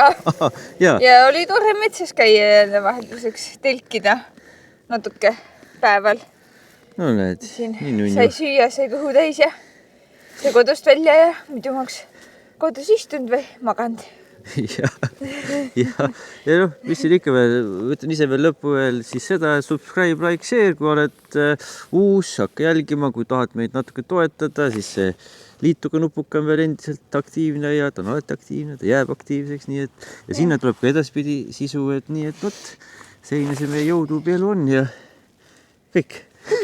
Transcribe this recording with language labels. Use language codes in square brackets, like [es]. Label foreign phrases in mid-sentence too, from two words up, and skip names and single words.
[et] Ja oli tore metsas käia jälle vahelduseks telkida natuke päeval. No näed, nii nunju. Sai süüa, sai kõhu täis ja sai kodust välja ja muidu maks kodus istunud või maganud. Ja noh, mis siin ikka veel, võtan ise veel lõppu veel siis seda, [en] subscribe, like, share, [et] kui oled uus, hakka jälgima, kui tahad meid natuke toetada, siis see liituga nupuka on veel endiselt aktiivne ja ta on alati aktiivne, ta jääb aktiivseks, nii et ja sinna tuleb ka edaspidi sisu, et nii, et vot, selline see meie YouTube elu on ja kõik.